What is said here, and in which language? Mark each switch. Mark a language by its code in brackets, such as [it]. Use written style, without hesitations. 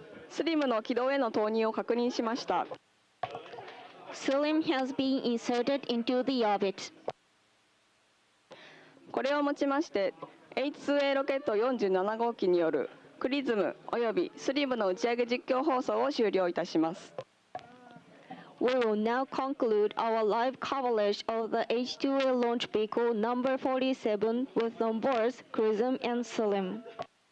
[ja] SLIM の軌道への投入を確認しました。 [en] SLIM has been inserted into the orbit. [ja] これをもちまして H2A ロケット47号機によるXRISMおよびSLIMの打ち上げ実況放送を終了いたします。 [en] We will now conclude our live coverage of the H2A launch vehicle number 47 with on board XRISM and SLIM.